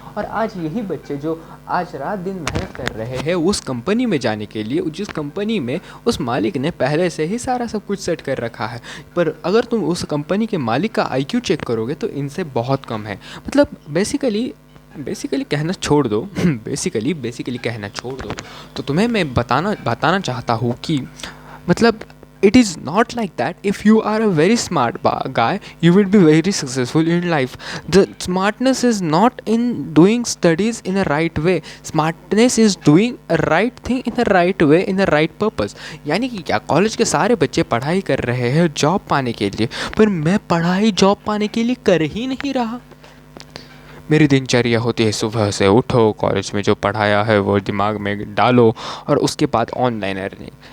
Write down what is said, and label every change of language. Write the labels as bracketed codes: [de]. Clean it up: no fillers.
[hi] और आज यही बच्चे जो आज रात दिन मेहनत कर रहे हैं उस कंपनी में जाने के लिए, जिस कंपनी में उस मालिक ने पहले से ही सारा सब कुछ सेट कर रखा है, पर अगर तुम उस कंपनी के मालिक का IQ चेक करोगे तो इनसे बहुत कम है. मतलब बेसिकली कहना छोड़ दो बेसिकली कहना छोड़ दो, तो तुम्हें मैं बताना चाहता हूँ कि मतलब [en] it is not like that. If you are a very smart guy, you will be very successful in life. The smartness is not in doing studies in a right way. Smartness is doing a right thing in a right way, in a right purpose. [hi] यानी कि क्या, college के सारे बच्चे पढ़ाई कर रहे हैं जॉब पाने के लिए, पर मैं पढ़ाई जॉब पाने के लिए कर ही नहीं रहा. मेरी दिनचर्या होती है सुबह से उठो, कॉलेज में जो पढ़ाया है वो दिमाग में डालो और उसके बाद ऑनलाइन लर्निंग.